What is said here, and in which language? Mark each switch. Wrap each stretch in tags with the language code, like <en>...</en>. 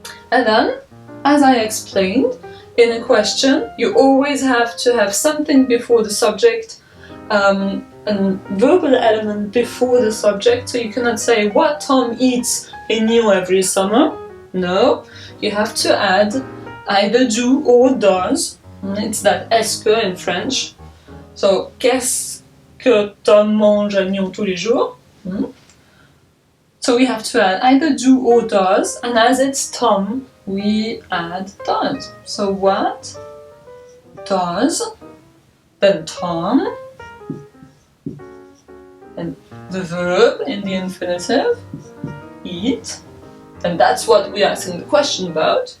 <en>And then, as I explained, in a question, you always have to have something before the subject, a verbal element before the subject, so you cannot say what Tom eats in Nyon every summer. No, you have to add either do or does. It's that est-ce que in French.</en> <fr>So, qu'est-ce que Tom mange à Nyon tous les jours?</fr> <en>So we have to add either do or does, and as it's Tom, we add does. So what does, then Tom, and the verb in the infinitive, eat, and that's what we're asking the question about.</en>